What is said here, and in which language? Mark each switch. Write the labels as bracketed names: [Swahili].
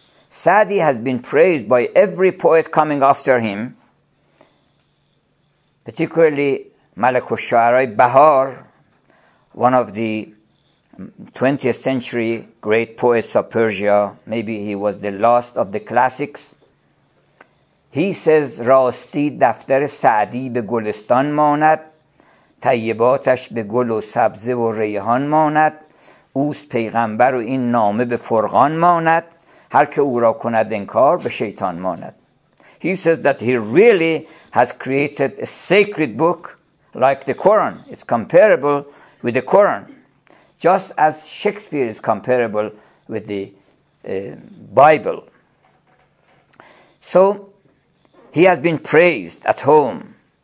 [English] Sa'di has been praised by every poet coming after him, particularly Malik al-Shu'ara Bahar, one of the 20th century great poets of Persia. Maybe he was the last of the classics. He says, [Persian] راستی دفتر سعدی به گلستان ماند، طیباتش به گل و سبزه و ریحان ماند، اوست پیغمبر و این نامه به فرقان ماند، هر که او را کند انکار به شیطان ماند. [English] He says that he really has created a sacred book like the Quran. It's comparable with the Quran, just as Shakespeare is comparable with the Bible. So, he has been praised at home.